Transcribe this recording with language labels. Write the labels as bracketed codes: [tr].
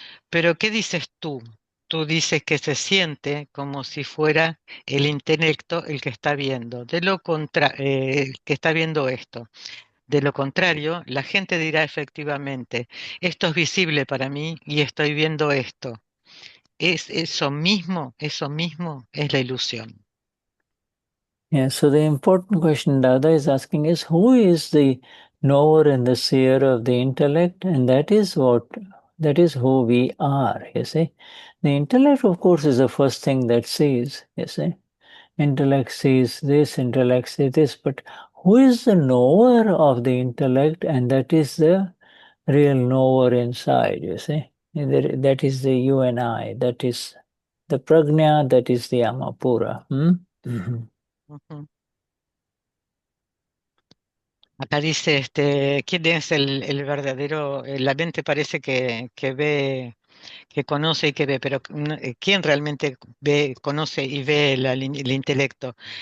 [es] Pero ¿qué dices tú? Tú dices que se siente como si fuera el intelecto el que está viendo, que está viendo esto. De lo contrario, la gente dirá efectivamente, esto es visible para mí y estoy viendo esto. Es eso mismo es la ilusión. [en] Yeah, so the important question Dada is asking is, who is the knower and the seer of the intellect? And that is who we are, you see. The intellect, of course, is the first thing that sees, you see. Intellect sees this, intellect sees this, but who is the knower of the intellect? And that is the real knower inside, you see. That is the you and I, that is the prajna, that is the amapura. Mm-hmm. Ujú. [es] Acá dice, ¿quién es el verdadero? La mente parece que ve, que conoce y que ve, pero ¿quién realmente ve, conoce y ve el intelecto?